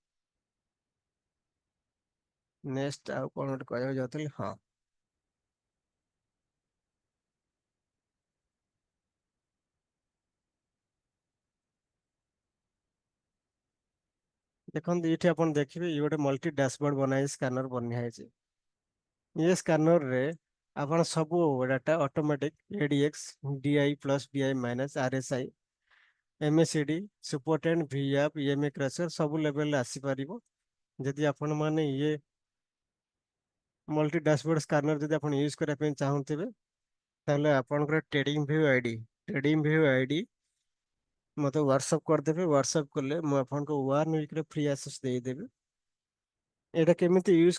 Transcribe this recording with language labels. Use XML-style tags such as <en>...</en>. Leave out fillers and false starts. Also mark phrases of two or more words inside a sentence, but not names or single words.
<or>ନେକ୍ସଟ ଆଉ କଣ ଗୋଟେ କହିବାକୁ ଯାଉଥିଲି ହଁ ଦେଖନ୍ତୁ ଏଇଠି ଆପଣ ଦେଖିବେ ଇଏ ଗୋଟେ</or> <en>multi dashboard</en> <or>ବନାହେଇଛି ସ୍କାନର ବନା ହେଇଛି ଏ ସ୍କାନର ରେ ଆପଣ ସବୁ</or> <en>data automatic ADX DI plus DI minus RSI MACD Supertrend VAP EMA crossover</en> <or>ସବୁ ଲେଭେଲରେ ଆସିପାରିବ ଯଦି ଆପଣ ମାନେ ଇଏ</or> <en>multi dashboard scanner</en> <or>ଯଦି ଆପଣ ୟୁଜ କରିବା ପାଇଁ ଚାହୁଁଥିବେ ତାହେଲେ ଆପଣଙ୍କର ଟ୍ରେଡିଂ ଭ୍ୟୁ ଆଇଡି ମୋତେ ହ୍ୱାଟ୍ସଆପ୍ କରିଦେବେ ହ୍ୱାଟ୍ସଆପ୍ କଲେ ମୁଁ ଆପଣଙ୍କୁ 1 ୱିକରେ</or> <en>free access</en> <or>ଦେଇଦେବି ଏଇଟା କେମିତି ୟୁଜ</or>